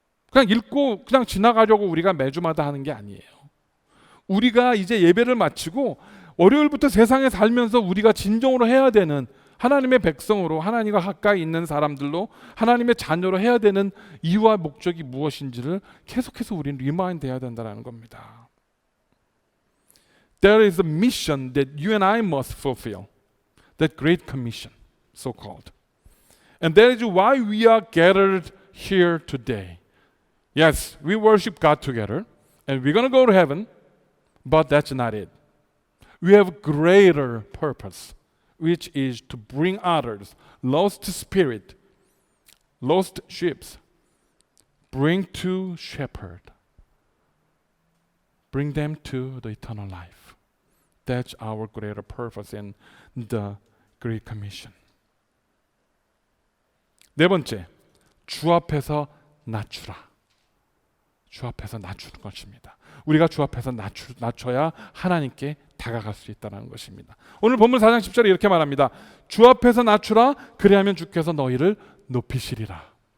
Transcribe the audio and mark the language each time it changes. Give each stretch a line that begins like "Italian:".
Korean: 그냥 읽고 그냥 지나가려고 우리가 매주마다 하는 게 아니에요. 우리가 이제 예배를 마치고 월요일부터 세상에 살면서 우리가 진정으로 해야 되는, 하나님의 백성으로 하나님과 가까이 있는 사람들로 하나님의 자녀로 해야 되는 이유와 목적이 무엇인지를 계속해서 우리는 리마인드 해야 된다는 겁니다.
English: There is a mission that you and I must fulfill. That great commission, so called. And that is why we are gathered here today. Yes, we worship God together and we're going to go to heaven, but that's not it. We have a greater purpose, which is to bring others, lost spirit, lost sheep, bring to shepherd, bring them to the eternal life. That's our greater purpose in the Great Commission.
Korean: 네 번째, 주 앞에서 낮추라. 주 앞에서 낮추는 것입니다. 우리가 주 앞에서 낮춰야 하나님께 다가갈 수 있다는 것입니다. 오늘 본문 4장 10절에 이렇게 말합니다. 주 앞에서 낮추라, 그리하면 주께서 너희를 높이시리라.